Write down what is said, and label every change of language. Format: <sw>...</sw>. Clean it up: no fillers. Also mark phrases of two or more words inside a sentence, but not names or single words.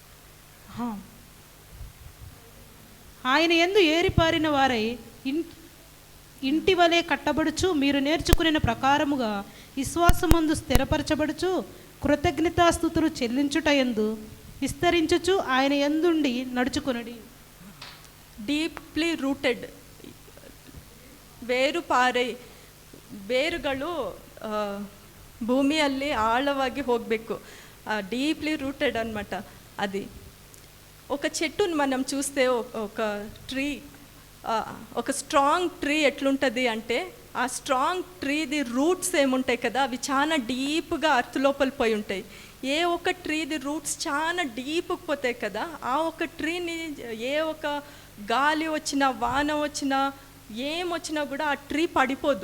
<te>ఆయన యందు ఏరిపారిన వారై ఇంటి వలె కట్టబడుచు మీరు నేర్చుకునే ప్రకారముగా విశ్వాసమందు స్థిరపరచబడుచు కృతజ్ఞతాస్తుతులు చెల్లించుటయందు విస్తరించుచు ఆయన యందుండి నడుచుకునడి.</te> <en>deeply rooted,</en> <kn>ಬೇರುಗಳು ಭೂಮಿಯಲ್ಲಿ ಆಳವಾಗಿ ಹೋಗಬೇಕು.</kn> <en>deeply rooted ಅన్నమాట.</en> <te>అది ఒక చెట్టును మనం చూస్తే ఒక ట్రీ, ఒక</te> <en>strong tree</en> <te>ఎట్లుంటుంది అంటే ఆ స్ట్రాంగ్ ట్రీది రూట్స్ ఏముంటాయి కదా, అవి చాలా డీప్గా అర్త్ లోపల పోయి ఉంటాయి. ఏ ఒక ట్రీది రూట్స్ చాలా డీప్కి పోతాయి కదా, ఆ ఒక ట్రీని ఏ ఒక గాలి వచ్చినా వాన వచ్చినా ఏమొచ్చినా కూడా ఆ ట్రీ పడిపోదు.</te>